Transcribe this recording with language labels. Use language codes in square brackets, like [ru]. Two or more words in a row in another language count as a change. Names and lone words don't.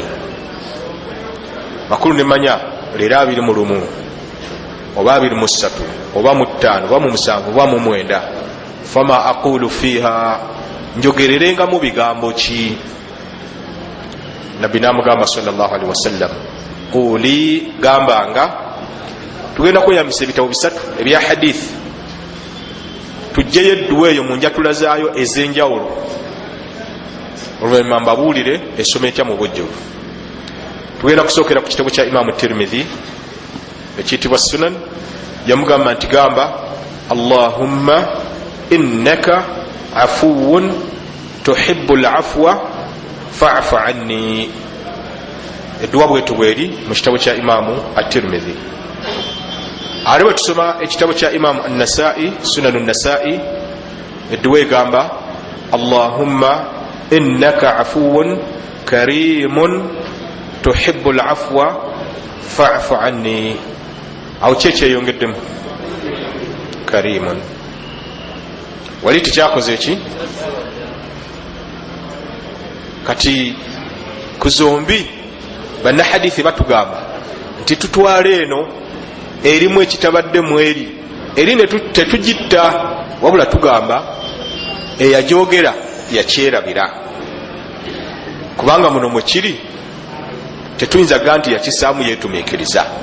[lg] Makulu nemanya leero 21 oba 23 oba mu 5 oba mu 7 oba mu 9, [ar] فما أقول فيها, [lg] njogererenga mu bigambo ki? Nabbi namugamba [ar] صلى الله عليه وسلم قل, [lg] gambanga. Tugenda kweyambisa ebitabo 3 ebya hadithi tujjeyo edduwa eyo mu njatula zaayo ez'enjawulo, oluvannyuma mbabuulire esoma etya mu bujjuvu. Tugenda kusookera ku kitabo kya Imaamu Tirmidhi ekiyitibwa Sunan. Yamugamba nti gamba, [ar] اللهم إنك عفو تحب العفو فاعف عني. [lg] Edduwa bwetu bweri mu kitabo kya Imaamu At-Tirmidhi. Ate bwe tusoma ekitabo kya Imaamu An-Nasaa'i, Sunanu An-Nasaa'i, edduwa egamba, [ar] اللهم إنك عفو كريم تحب العفو فاعف عني. [lg] Awo kyeyongeddemu karimun. Wali tikyakoze eki? Kati ku zombi banna hadithi batugamba nti tutwale eno erimu ekitabadde mu eri tetugitta, wabula tugamba eyajogera yakyerabira, kubanga muno mwe kiri tetuyinza gaa nti yakisaamu yeetumiikiriza.